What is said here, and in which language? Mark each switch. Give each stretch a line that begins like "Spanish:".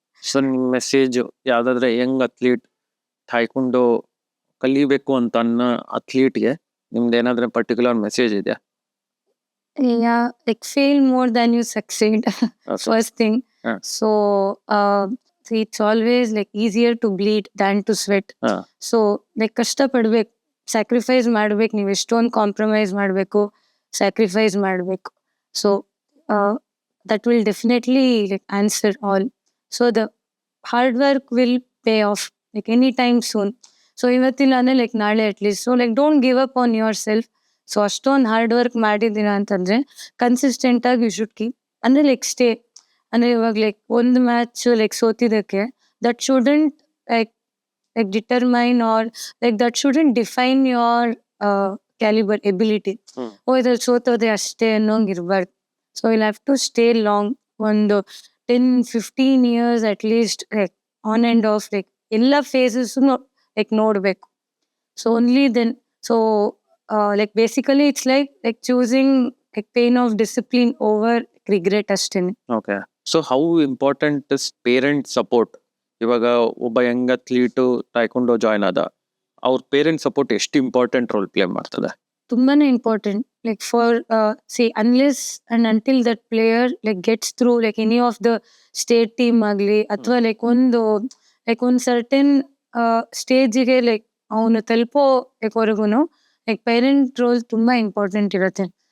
Kannada: So ನಿಮ್ಮ message ಯಾವ್ದಾದ್ರೆ Young athlete ತಾಯ್ಕೊಂಡು ಕಲಿಬೇಕು ಅಂತ ಅನ್ನೋ ಅಥ್ಲೀಟ್ಗೆ ನಿಮ್ದು ಏನಾದ್ರೆ ಪರ್ಟಿಕ್ಯುಲರ್ ಮೆಸೇಜ್ ಇದೆಯಾ?
English: Yeah, like fail more than you succeed. Okay. First thing. Yeah. So see, it's always like easier to bleed than to sweat. Yeah. So like
Kannada: ಕಷ್ಟ ಪಡ್ಬೇಕು, sacrifice ಮಾಡ್ಬೇಕು, ನೀವು ಎಷ್ಟೊಂದು ಕಾಂಪ್ರಮೈಸ್ ಮಾಡಬೇಕು, ಸ್ಯಾಕ್ರಿಫೈಸ್ ಮಾಡಬೇಕು.
English: So that will definitely like answer all. So the hard work will pay off like any time soon.
Kannada: So ಇವತ್ತಿಲ್ಲ ಅಂದರೆ like ನಾಳೆ at least.
English: So like don't give up on yourself.
Kannada: So ಅಷ್ಟೊಂದು hard work ಮಾಡಿದ್ದೀರಾ ಅಂತಂದ್ರೆ consistent ಆಗಿ
English: you should keep,
Kannada: ಅಂದ್ರೆ like stay. ಅಂದ್ರೆ ಇವಾಗ ಲೈಕ್ ಒಂದು match like ಸೋತಿದ್ದಕ್ಕೆ
English: That shouldn't like like determine or like that shouldn't define your calibre ability.
Kannada: ಓ ಇದ್ರಲ್ಲಿ ಸೋತೋದೆ ಅಷ್ಟೇ ಅನ್ನೋಂಗೆ ಇರಬಾರ್ದು.
English: so will have to stay long,
Kannada: ಒಂದು 10-15 years at least like on and of like ಎಲ್ಲ phases like ನೋಡಬೇಕು.
English: So only then. So like basically it's like choosing like pain of discipline over regret
Kannada: ಅಷ್ಟೇನೆ.
English: Okay. So how important is parent support?
Kannada: ಇವಾಗ ಒಬ್ಬ Young athlete ತಾಯ್ಕೊಂಡು join ಆದ, ಅವ್ರ parent support ಎಷ್ಟು important role play ಮಾಡ್ತದೆ? ತುಂಬಾನೇ important.
English: like for see unless and until that player like gets through like any of the state team
Kannada: ಆಗಲಿ ಅಥವಾ like ಒಂದು ಸರ್ಟೆನ್ ಸ್ಟೇಜಿಗೆ ಲೈಕ್ ಅವನು ತಲುಪೋ ವರೆಗೂ like parent role ತುಂಬಾ ಇಂಪಾರ್ಟೆಂಟ್ ಇರುತ್ತೆ.